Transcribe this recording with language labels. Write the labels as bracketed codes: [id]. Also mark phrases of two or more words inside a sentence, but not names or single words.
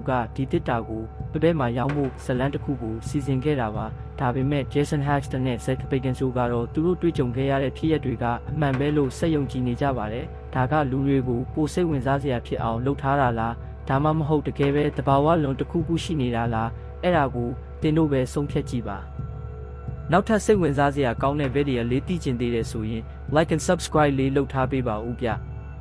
[my] ကဒီတစ်တာကိုပပဲမှာရောင်းဖို့ဇလန်တစ်ခုကိုစီစဉ်ခဲ့တာပါဒါပေမဲ့ Jason Haxton နဲ့ Zach Bagans ကတော့သူတို့တွေ့ကြုံခဲ့ရတဲ့ဖြစ်ရပ်တွေကအမှန်ပဲလို့စက်ယုံကြည်နေကြပါတယ်ဒါကလူတွေကိုပိုစိတ်ဝင်စားစရာဖြစ်အောင်လုပ်ထားတာလားဒါမှမဟုတ်တကယ်ပဲတဘာဝလွန်တစ်ခုရှိနေတာလားအဲ့ဒါကိုတင်တို့ပဲဆုံးဖြတ်ကြည့်ပါနောက်ထပ်စိတ်ဝင်စားစရာကောင်းတဲ့ဗီဒီယိုလေးသိချင်သေးတယ်ဆိုရင် [en] like and subscribe [my] လေးလုပ်ထားပေးပါဦးဗျ